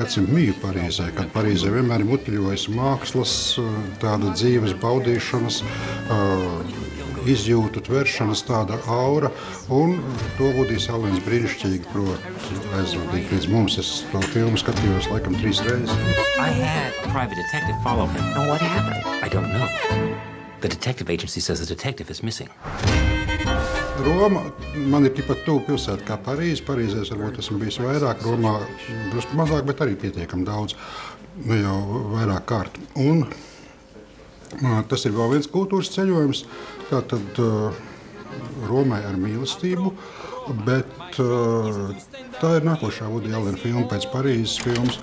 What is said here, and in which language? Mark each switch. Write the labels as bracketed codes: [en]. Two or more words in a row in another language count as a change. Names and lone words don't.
[lv] gadsimta mīju Parīzē, kad Parīzē vienmēr ir mutļojas mākslas, tāda dzīves baudīšanas, izjūtu tveršanas tāda aura, un to Vudijs Allens brīnišķīgi prot aizvadīt līdz mums. Es to filmu skatījos laikam 3 reizes. [en] I had a private detective follow him. And what happened? I don't know. The detective agency says the detective is missing. [lv] Roma man ir tikpat tuvu pilsēta kā Parīze. Parīzē varbūt esmu bijis vairāk, Romā drusku mazāk, bet arī pietiekami daudz, jau vairāk kārt. Un tas ir vēl viens kultūras ceļojums, tātad Romai ar mīlestību, bet tā ir nākošā Vudija Allena filma pēc Parīzes filmas.